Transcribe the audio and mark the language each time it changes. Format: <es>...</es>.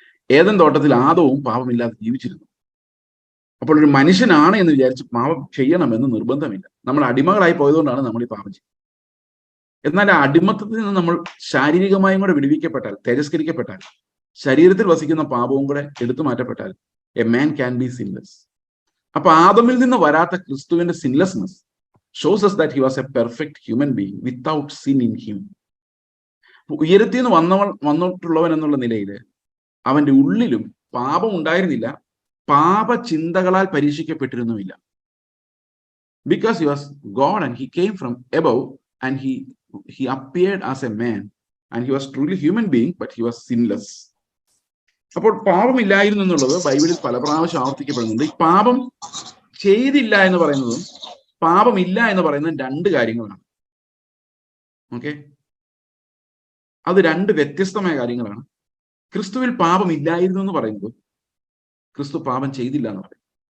<ml>Eden തോട്ടത്തിൽ ആദവും പാപമില്ലാതെ ജീവിച്ചിരുന്നു. അപ്പോൾ ഒരു മനുഷ്യനാണ് എന്ന് വിചാരിച്ച് പാപം ചെയ്യണമെന്ന് നിർബന്ധമില്ല. നമ്മൾ അടിമകളായി പോയതുകൊണ്ടാണ് നമ്മൾ ഈ പാപം ചെയ്യുന്നത്. എന്നാൽ ആ അടിമത്തത്തിൽ നിന്ന് നമ്മൾ ശാരീരികമായും കൂടെ വിടുവിക്കപ്പെട്ടാൽ, തേജസ്കരിക്കപ്പെട്ടാൽ, ശരീരത്തിൽ വസിക്കുന്ന പാപവും കൂടെ എടുത്തു മാറ്റപ്പെട്ടാൽ</ml> <en>A man can be sinless.</en> <ml>അപ്പൊ ആദമിൽ നിന്ന് വരാത്ത ക്രിസ്തുവിന്റെ sinlessness</ml> <en>shows us that he was a perfect human being without sin in him.</en> <ml>ഉയരത്തിൽ നിന്ന് വന്നിട്ടുള്ളവൻ എന്നുള്ള നിലയിൽ അവന്റെ ഉള്ളിലും പാപം ഉണ്ടായിരുന്നില്ല, പാപചിന്തകളാൽ പരീക്ഷിക്കപ്പെട്ടിരുന്നുമില്ല.</ml> <en>Because he was God and he came from above and he appeared as a man and he was truly human being but he was sinless.</en> <ml>അപ്പോൾ പാപമില്ലായിരുന്നു എന്നുള്ളത് ബൈബിളിൽ പല പ്രാവശ്യം ആവർത്തിക്കപ്പെടുന്നുണ്ട്. ഈ പാപം ചെയ്തില്ല എന്ന് പറയുന്നതും പാപമില്ല എന്ന് പറയുന്നത് രണ്ട് കാര്യങ്ങളാണ്. ഓക്കെ, അത് രണ്ട് വ്യത്യസ്തമായ കാര്യങ്ങളാണ്. ക്രിസ്തുവിൽ പാപമില്ലായിരുന്നു എന്ന് പറയുന്നത് ക്രിസ്തു പാപം ചെയ്തില്ല എന്ന് പറയും.</ml>